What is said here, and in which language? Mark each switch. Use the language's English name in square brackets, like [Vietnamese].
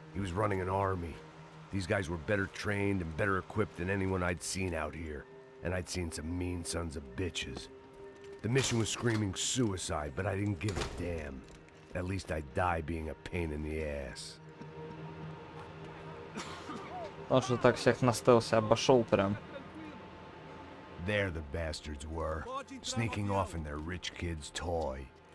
[English] He was running an army. These guys were better trained and better equipped than anyone I'd seen out here. And I'd seen some mean sons of bitches. The mission was screaming suicide, but I didn't give a damn. At least I'd die being a pain in the ass. [Russian] Он что так всех на стелсе обошел прям. [English] There the bastards were, sneaking off in their rich kid's toy.